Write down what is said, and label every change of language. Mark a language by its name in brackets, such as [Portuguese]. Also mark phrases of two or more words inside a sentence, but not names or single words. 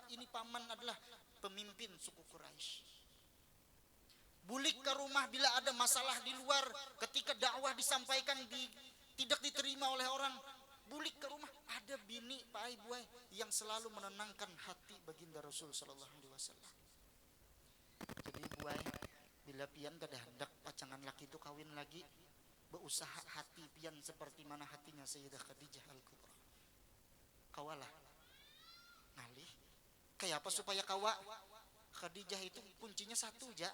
[Indonesian] Ini paman adalah pemimpin suku Quraisy. Bulik ke rumah bila ada masalah di luar, ketika dakwah disampaikan tidak diterima oleh orang, bulik ke rumah, ada bini Pak Ibu yang selalu menenangkan hati baginda Rasul [Arabic] صلى الله عليه وسلم. [Banjar] Jadi buai bila pian kada hendak pacangan laki itu kawin lagi, berusaha hati pian seperti mana hatinya Sayyidah Khadijah Al-Kubra. Kawalah ngalih. Kayak apa supaya kawa? Khadijah itu kuncinya satu ja.